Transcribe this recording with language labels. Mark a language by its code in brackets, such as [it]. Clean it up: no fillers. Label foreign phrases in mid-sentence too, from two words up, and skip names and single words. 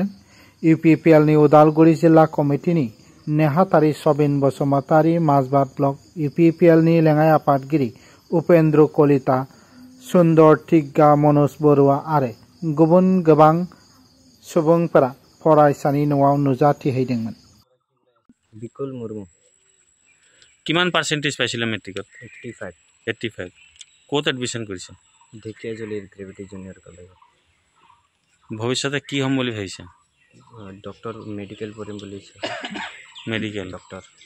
[brx] इउपिपिएलनि उदालगुरि जिल्ला कमिटिनि नेहाथारि सबिन बसुमतारी, माजबाद ब्लक इउपिपिएलनि लेङाइ आफादगिरि उपेन्द्र कलिता, सुन्दर टिग्गा, मनोज बरुवा आरो गुबुन गोबां सुबुंफोरा फरायसानि न'आव नुजाथिहैदोंमोन। बिकुल मुर्मु। [as] কিমান পার্সেন্টেজ পাইছিল মেট্ৰিকত? 85। ক'ত এডমিশ্যন কৰিছে? ঢেকিয়াজুলিৰ গ্ৰেভিটি জুনিয়ৰ কলেজত। ভৱিষ্যতে কি হ'ম বুলি ভাবিছে? ডক্টৰ মেডিকেল পঢ়িম বুলি ভাবিছে। মেডিকেল ডক্টৰ।